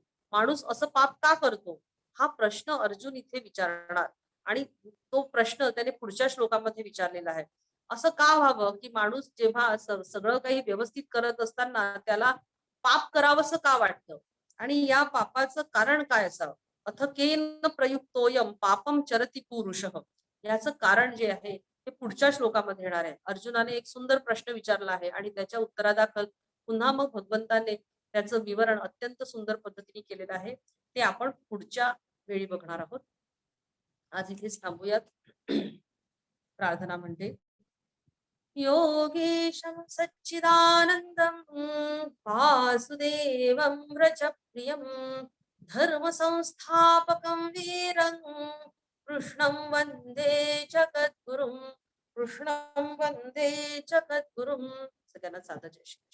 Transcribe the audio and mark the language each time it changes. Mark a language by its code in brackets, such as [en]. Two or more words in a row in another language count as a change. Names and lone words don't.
[mr] माणूस असं पाप का करतो हा प्रश्न अर्जुन इथे विचारणार आणि तो प्रश्न त्याने पुढच्या श्लोकामध्ये विचारलेला आहे. असं का व्हावं की माणूस जेव्हा सगळं काही व्यवस्थित करत असताना त्याला पाप करावंसं का वाटतं आणि या पापाचं कारण काय असावं. [sa] अथ केन प्रयुक्तोयम पापम चरती पुरुषः. [mr] याचं कारण जे आहे ते पुढच्या श्लोकामध्ये येणार आहे. अर्जुनाने एक सुंदर प्रश्न विचारला आहे आणि त्याच्या उत्तरादाखल पुन्हा मग भगवंताने त्याचं विवरण अत्यंत सुंदर पद्धतीने केलेलं आहे. ते आपण पुढच्या वेळी बघणार आहोत. आज इथेच थांबूयात. प्रार्थना म्हणते [sa] योगेशं सच्चिदानन्दं वासुदेवं व्रजप्रियं धर्मसंस्थापकं वीरं कृष्णं वन्दे जगद्गुरुं कृष्णं वन्दे जगद्गुरुं. [mr] सगळ्यांना साधं जय श्री कृष्ण.